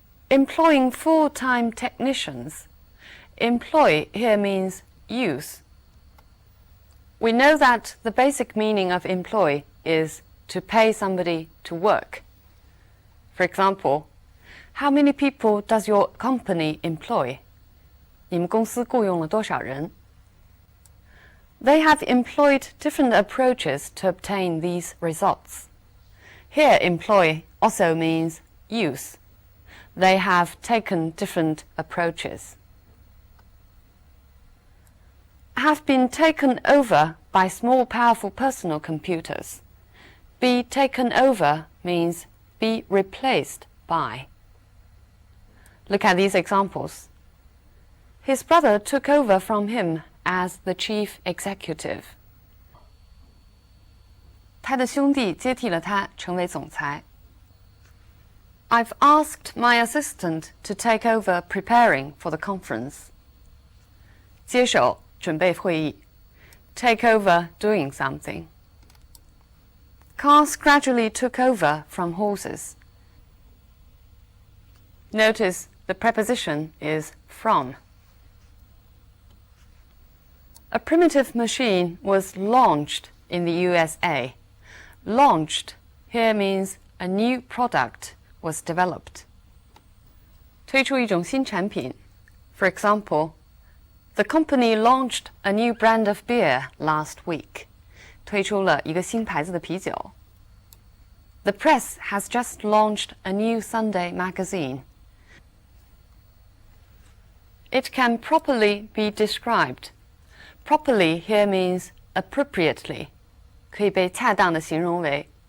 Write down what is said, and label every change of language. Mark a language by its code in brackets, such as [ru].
[en] Employing full-time technicians. Employ here means use. We know that the basic meaning of employ is to pay somebody to work. For example, how many people does your company employ? [zh] 你们公司雇佣了多少人? [en] They have employed different approaches to obtain these results. Here, employ also means use. They have taken different approaches. Have been taken over by small, powerful personal computers. Be taken over means be replaced by. Look at these examples. His brother took over from him as the chief executive. [zh] 他的兄弟接替了他，成为总裁。 [en] I've asked my assistant to take over preparing for the conference. [zh] 接手，准备会议。 [en] Take over doing something. Cars gradually took over from horses. Notice the preposition is from. A primitive machine was launched in the USA. Launched here means a new product was developed. [zh] 推出一种新产品。 [en] For example, the company launched a new brand of beer last week. [zh] 推出了一个新牌子的啤酒。 [en] The press has just launched a new Sunday magazine. It can properly be described. Properly here means appropriately. [zh] 可以被恰当地形容为。